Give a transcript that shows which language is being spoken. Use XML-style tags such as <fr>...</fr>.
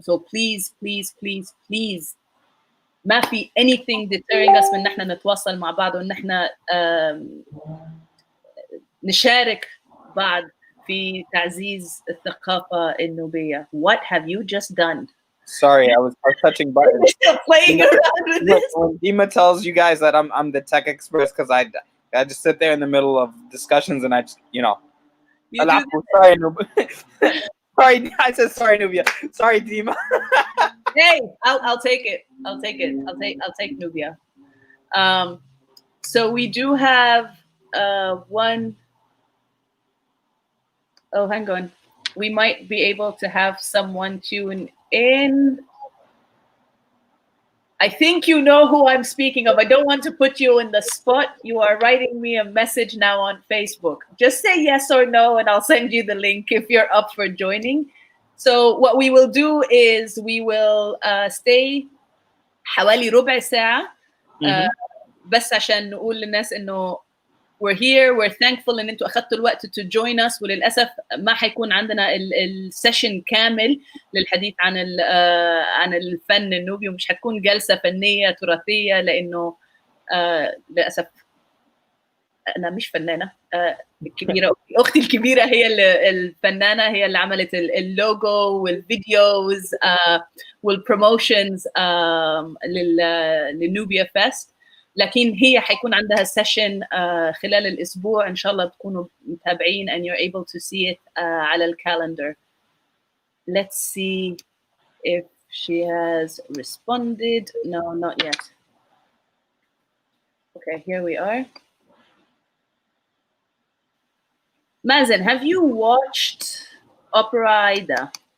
<en>So please please please</en> <ar>please ما في</ar> <en>anything deterring us</en> <ar>من نحن نتواصل مع بعض وان احنا نشارك بعض في تعزيز الثقافة النوبية.</ar> <en>What have you just done? Sorry, I was touching buttons. Still playing around with this. When Dima tells you guys that I'm the tech expert, because I just sit there in the middle of discussions and I just, you know. Sorry, Nubia. Sorry, I said sorry, Nubia. Sorry, Dima. Hey, I'll take it. I'll take Nubia. So we do have one. Oh, hang on. We might be able to have someone tune in. I think you know who I'm speaking of. I don't want to put you in the spot. You are writing me a message now on Facebook. Just say yes or no, and I'll send you the link if you're up for joining. So what we will do is we will stay</en> <ar>حوالي ربع ساعة بس عشان نقول للناس إنه</ar> <en>we're here, we're thankful</en> <ar>إن أنتوا أخذتوا الوقت</ar> <en>to join us.</en> <ar>وللأسف ما حيكون عندنا السيشن كامل للحديث عن الفن النوبي، ومش حتكون جلسة فنية تراثية لأنه للأسف أنا مش فنانة. الكبيرة أختي الكبيرة هي الفنانة، هي اللي عملت اللوجو والفيديوز والبروموشنز للنوبيا فيست. لكن هي حيكون عندها سيشن خلال الأسبوع إن شاء الله تكونوا متابعين</ar> <en>and you're able to see it</en> <ar>على الكالندر.</ar> <en>Let's see if she has responded. No, not yet. Okay, here we are. Mazen, have you watched Opera Aida?</en>